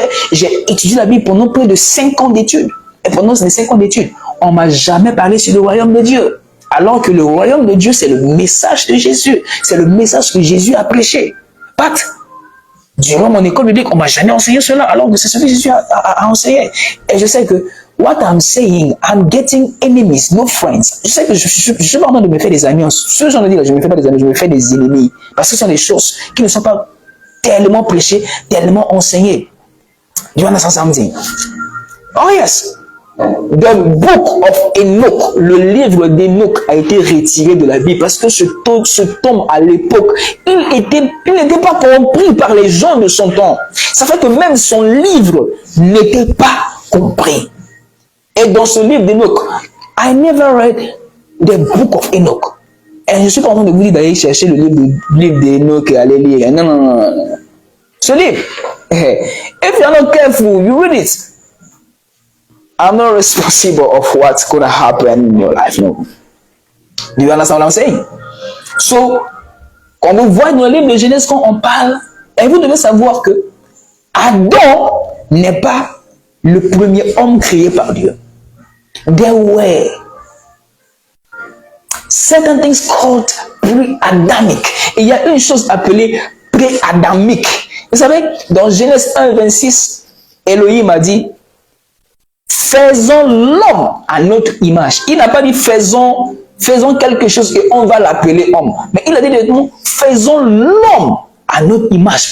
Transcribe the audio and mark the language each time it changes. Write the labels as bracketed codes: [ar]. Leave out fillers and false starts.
[fr] J'ai étudié la Bible pendant près de 5 ans d'études. Et pendant ces 5 ans d'études, on ne m'a jamais parlé sur le royaume de Dieu. Alors que le royaume de Dieu, c'est le message de Jésus. C'est le message que Jésus a prêché. But, durant mon école biblique, on ne m'a jamais enseigné cela, alors que c'est ce que Jésus a enseigné. Et je sais que [en] what I'm saying, I'm getting enemies, no friends. [fr] Je sais que je suis pas en train de me faire des amis. Ce genre de dire, je me fais pas des amis, je me fais des ennemis. Parce que ce sont des choses qui ne sont pas tellement prêchées, tellement enseignées. [en] Do you understand something? Oh yes. The book of Enoch, [fr] le livre d'Enoch a été retiré de la Bible parce que ce tome à l'époque, il n'était pas compris par les gens de son temps. Ça fait que même son livre n'était pas compris. Et dans ce livre d'Enoch, [en] I never read the book of Enoch. [fr] Et je suis pas en train de vous dire d'aller chercher le livre d'Enoch et aller lire. Non, non, non, non. Ce livre, [en] if you're not careful, you read it. I'm not responsible of what's going to happen in your life. No. Do you understand what I'm saying? [fr] So, quand vous voyez dans le livre de Genèse, quand on parle, et vous devez savoir que Adam n'est pas le premier homme créé par Dieu. [en] There were certain things called pre-Adamic. [fr] Il y a une chose appelée pré-Adamique. Vous savez, dans Genèse 1, 26, Elohim a dit, faisons l'homme à notre image. Il n'a pas dit faisons quelque chose et on va l'appeler homme. Mais il a dit directement, faisons l'homme à notre image.